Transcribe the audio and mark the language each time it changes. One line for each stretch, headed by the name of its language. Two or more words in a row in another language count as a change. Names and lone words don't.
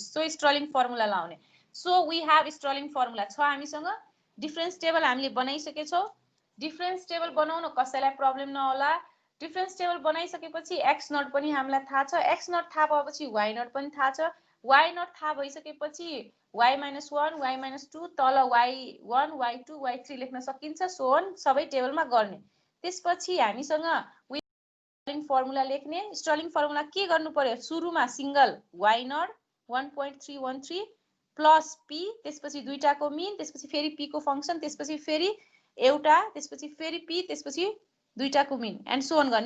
Nepali: सो स्ट्रलिङ फर्मुला लाउने।
English: so we have Stirling formula
Nepali: छ हामीसँग।
English: difference table
Nepali: हामीले बनाइसकेछौँ।
English: difference table
Nepali: बनाउन कसैलाई प्रब्लम नहोला।
English: difference table
Nepali: बनाइसकेपछि
English: x naught
Nepali: पनि हामीलाई थाहा छ।
English: x naught
Nepali: थाहा भएपछि
English: y naught
Nepali: पनि थाहा छ।
English: y naught
Nepali: थाहा भइसकेपछि y - 1 y - 2 तल y1 y2 y3 लेख्न सकिन्छ।
English: so on
Nepali: सबै टेबलमा गर्ने। त्यसपछि हामीसँग स्ट्रलिङ फर्मुला लेख्ने। स्ट्रलिङ फर्मुला के गर्नु पर्यो? सुरुमा
English: single y naught
Nepali: 1.313 प्लस p, त्यसपछि दुईटाको मिन, त्यसपछि फेरि p को फंक्सन, त्यसपछि फेरि एउटा, त्यसपछि फेरि p, त्यसपछि दुईटाको मिन
English: and so on
Nepali: गर्ने।